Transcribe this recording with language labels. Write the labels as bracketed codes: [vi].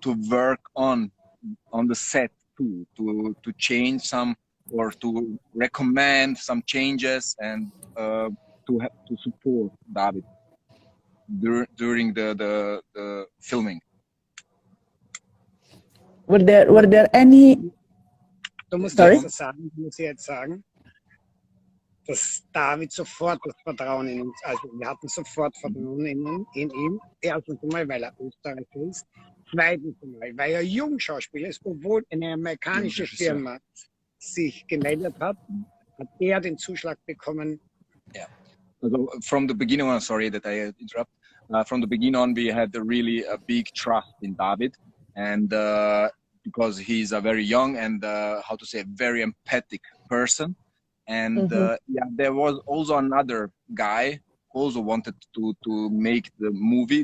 [en] work on the set too, to change some or to recommend some changes and to support David during the filming. Were there any? [de] Du musst jetzt sagen, dass David sofort das Vertrauen in uns, also wir hatten sofort Vertrauen in ihn. Erstens einmal, weil er Österreicher ist. Zweitens einmal, weil er Jungschauspieler ist, obwohl eine amerikanische Firma sich gemeldet hat er den Zuschlag bekommen. [en] Yeah. So from the beginning on, sorry that I interrupt. From the beginning on, we had really a big trust in David, and because he's a very young and very empathic person. And there was also another guy who also wanted to make the movie.